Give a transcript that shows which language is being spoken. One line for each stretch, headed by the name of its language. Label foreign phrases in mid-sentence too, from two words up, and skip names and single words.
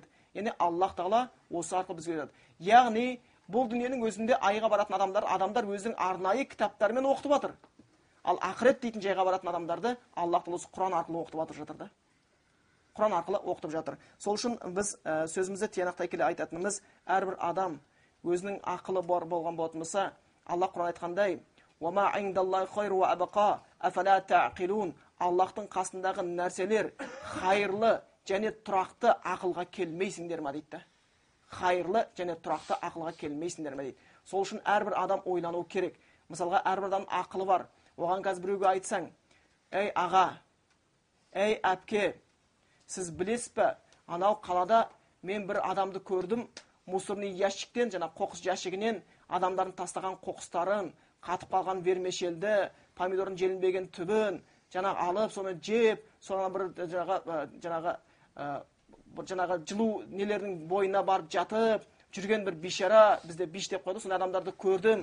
Kazakh: Яғни Аллах Тағала осы арқылы бізге айтады. Яғни бұл дүниенің өзінде айға баратын адамдар өзінің арнайы кітаптарымен оқытып жатыр. Ал ақырет дейтін жайға баратын адамдарды Аллах Тағала Құран арқылы оқытып жатыр да. Құран арқылы оқытып жатыр. Сол үшін біз сөзімізді тиянақтай келе айтатынымыз, әрбір адам өзінің ақылы бар болған болатын болса, Аллах Құран айтқандай,
Arabic: "وما عند الله خير وأبقى أفلا تعقلون",
Kazakh: Аллахтың қасындағы нәрселер хайырлы және тұрақты ақылға келмейсіңдер ма дейді. Хайырлы және тұрақты ақылға келмейсіңдер ме дейді. Сол үшін әрбір адам ойлану керек. Мысалға, әрбір адам ақылы бар. Оған қазір біреуге айтсаң, ей аға, ей әпке, сіз білесіз бе, анау қалада мен бір адамды көрдім,
Russian: мусорный ящиктен,
Kazakh: жаңа қоқыс ящигінен адамдардың тастаған қоқыстарын, қатып қалған вермешелді, помидордың желінбеген түбін, жаңағы алып, соны жеп, соны бір жаңағы жылу нелердің бойына барып жатып, жүрген бір бишара, бізде биш деп қойды, сондай адамдарды көрдім.